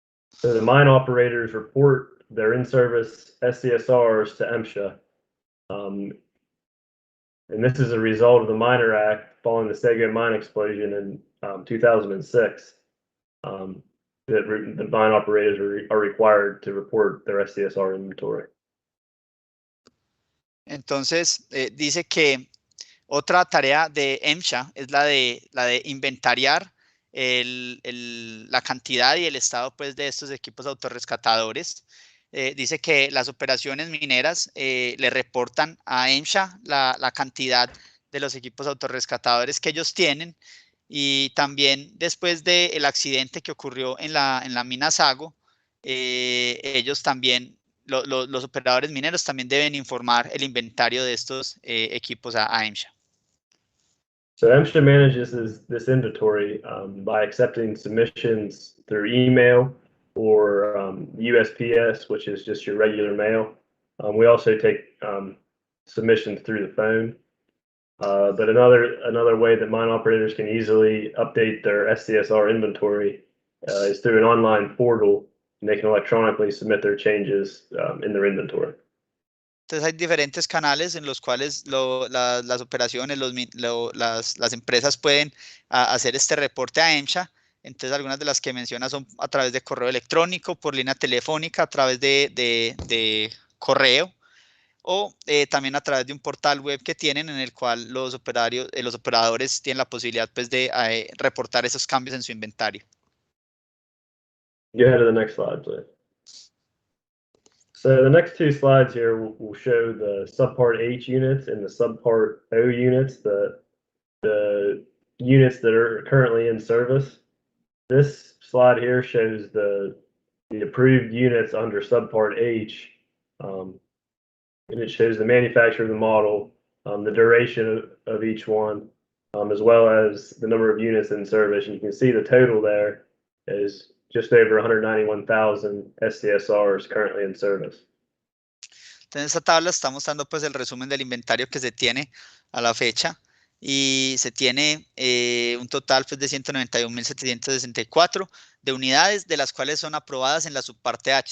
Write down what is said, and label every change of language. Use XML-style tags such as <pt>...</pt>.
<en>So the mine operators report their in service SCSRs to MSHA. And this is a result of the Miner Act following the Sego mine explosion in 2006. That the mine operators are required to report their SCSR inventory.</en> <es>Entonces, dice que otra tarea de MSHA es la de inventariar la cantidad y el estado pues, de estos equipos autorrescatadores. dice que las operaciones mineras le reportan a EMSHA la cantidad de los equipos autorrescatadores que ellos tienen, y también después del accidente que ocurrió en la mina Sago, ellos también, los operadores mineros también deben informar el inventario de estos equipos a EMSHA.</es> <en>So MSHA manages this inventory by accepting submissions through email or USPS, which is just your regular mail. We also take submissions through the phone. But another way that mine operators can easily update their SCSR inventory is through an online portal, and they can electronically submit their changes in their inventory.</en> <es>Entonces hay diferentes canales en los cuales las operaciones, las empresas pueden hacer este reporte a EMSHA. Entonces algunas de las que menciona son a través de correo electrónico, por línea telefónica, a través de correo, o también a través de un portal web que tienen, en el cual los operadores tienen la posibilidad, pues, de reportar esos cambios en su inventario.</es> <en>Go ahead to the next slide, please. So the next two slides here will show the subpart H units and the subpart O units, the units that are currently in service. This slide here shows the approved units under subpart H, and it shows the manufacturer of the model, the duration of each one, as well as the number of units in service. And you can see the total there is just over 191,000 SCSRs currently in service.</en> <es>Entonces, en esta tabla está mostrando, pues, el resumen del inventario que se tiene a la fecha, y se tiene un total, pues, de 191.764 de unidades, de las cuales son aprobadas en la subparte H.</es>